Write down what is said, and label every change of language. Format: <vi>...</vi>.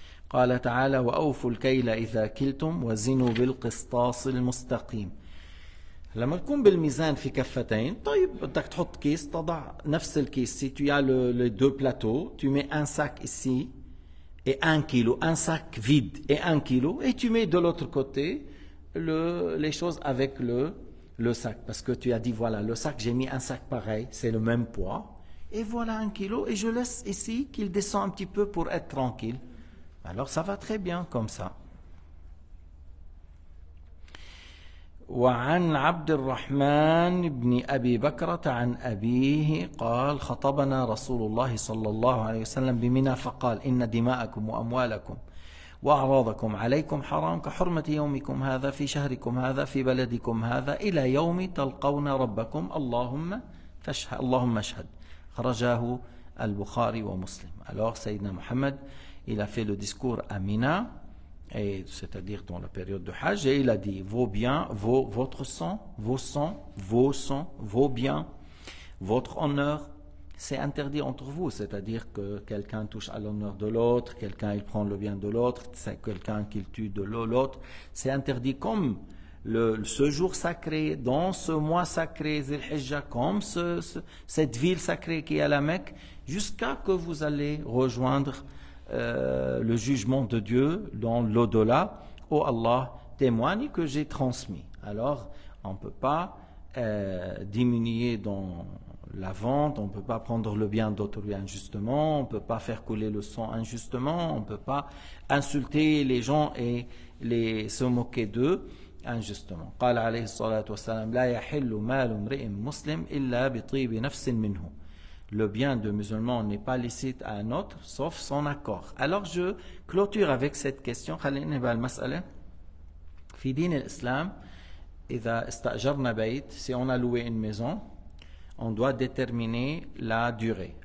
<ar>قال تعالى وأوفوا الكيل إذا كلتم وزنوا بالقسطاس المستقيم. لما تكون بالميزان في كفتين, طيب بدك تحط كيس, تضع نفس الكيس.</ar> <fr>Si tu as les deux plateaux, tu mets un sac ici et 1 kilo, un sac vide et 1 kilo, et tu mets de l'autre côté les choses avec le sac. Parce que tu as dit, voilà, le sac, j'ai mis un sac pareil, c'est le même poids, et voilà 1 kilo, et je laisse ici qu'il descend un petit peu pour être tranquille. Alors ça va très bien comme ça.</fr> <ar>وعن عبد الرحمن بن أبي بكرة عن أبيه قال خطبنا رسول الله صلى الله عليه وسلم بمنى فقال إن دماءكم وأموالكم وأعراضكم عليكم حرام كحرمة يومكم هذا في شهركم هذا في بلدكم هذا إلى يوم تلقون ربكم اللهم اشهد خرجاه البخاري ومسلم.</ar> <fr>Alors Sayyidina Mohammed, il a fait le discours à Mina, c'est-à-dire dans la période de Hajj, et il a dit vos biens, votre sang, vos sangs, vos biens, votre honneur, c'est interdit entre vous, c'est-à-dire que quelqu'un touche à l'honneur de l'autre, quelqu'un il prend le bien de l'autre, c'est quelqu'un qui tue de l'autre, c'est interdit comme ce jour sacré, dans ce mois sacré, Zil Hijjah, comme cette ville sacrée qui est à la Mecque, jusqu'à que vous allez rejoindre le jugement de Dieu dans l'au-delà, où Allah témoigne que j'ai transmis. Alors, on ne peut pas diminuer dans la vente, on ne peut pas prendre le bien d'autrui injustement, on ne peut pas faire couler le sang injustement, on ne peut pas insulter les gens et se moquer d'eux injustement.</fr> <ar>قال عليه الصلاة والسلام لا يحل مال امرئ مسلم إلا بطيب نفس منه.</ar> <fr>Le bien de musulman n'est pas licite à un autre, sauf son accord. Alors je clôture avec cette question.</fr> <ar>خلينا نبقى المسألة. في دين الإسلام إذا استأجرنا بيت,</ar> <fr>si on a loué une maison, on doit déterminer la durée.</fr>